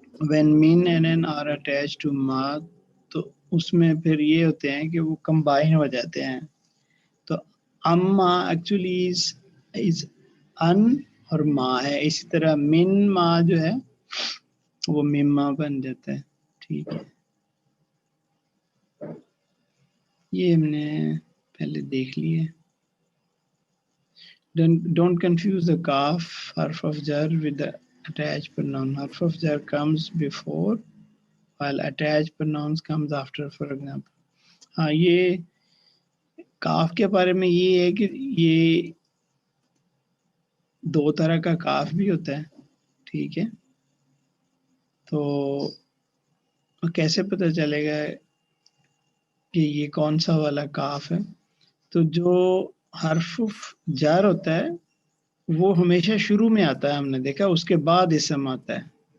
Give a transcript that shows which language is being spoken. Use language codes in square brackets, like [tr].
[en] when min and an are attached to ma، [ur] تو اس میں پھر یہ ہوتے ہیں کہ وہ کمبائن ہو جاتے ہیں، تو اما [en] actually is [ur] ان اور ما ہے، اسی طرح من ما جو ہے وہ مما بن جاتا ہے، ٹھیک ہے، یہ ہم نے پہلے دیکھ لیے۔ [en] Don't confuse the kaf حرف of jar with the attached pronoun. Harf of jar comes before while attached pronouns comes after, for example. [ur] ہاں یہ کاف کے بارے میں یہ ہے کہ یہ دو طرح کا کاف بھی ہوتا ہے. ٹھیک ہے, تو کیسے پتہ چلے گا کہ یہ کون سا والا کاف ہے؟ تو جو حرف جر ہوتا ہے وہ ہمیشہ شروع میں آتا ہے, ہم نے دیکھا, اس کے بعد اسم آتا ہے.